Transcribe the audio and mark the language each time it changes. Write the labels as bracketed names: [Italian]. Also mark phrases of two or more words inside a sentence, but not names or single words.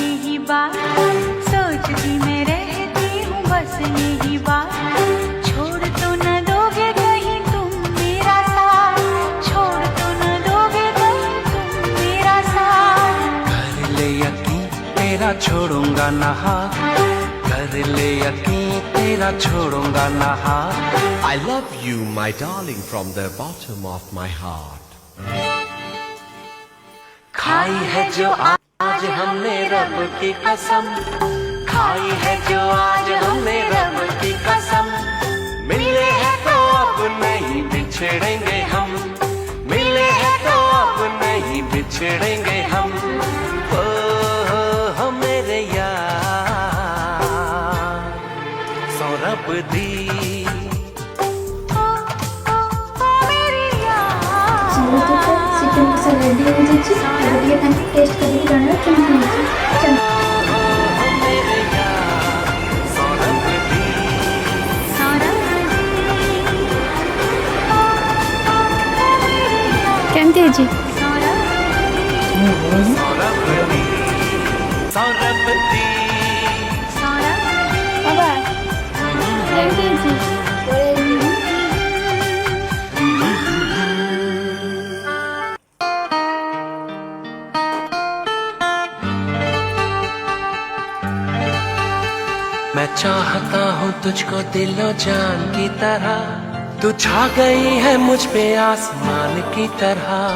[Hindi] यही बात सोचती मैं रहती हूँ बस यही बात छोड़ तो न दोगे कहीं तुम मेरा साथ छोड़ तो न दोगे कहीं तुम मेरा साथ कर ले यकीन तेरा छोड़ूंगा ना हाथ कर ले यकीन तेरा छोड़ूंगा ना हाथ [English] I love you, my darling, from the bottom of my heart. [Hindi] खाई है जो आज हमने रब की कसम खाई है जो आज हमने रब की कसम मिले हैं तो अब नहीं बिछड़ेंगे हम मिले हैं तो अब नहीं बिछड़ेंगे हम ओ मेरे यार सौरभ दी [Odia] ଚିକେନ କଷା ରେଡି ହେଇଯାଇଛି ଏବେ ଟିକେ ତାଙ୍କୁ ଟେଷ୍ଟ କରିକି ଜଣାଇବା କେମିତି ହେଇଛି। କେମିତି ହେଇଛି? ବାବା କେମିତି ହେଇଛି? [Hindi] मैं चाहता हूँ तुझको दिलो जान की तरह तू छा गई है मुझ पे आसमान की तरह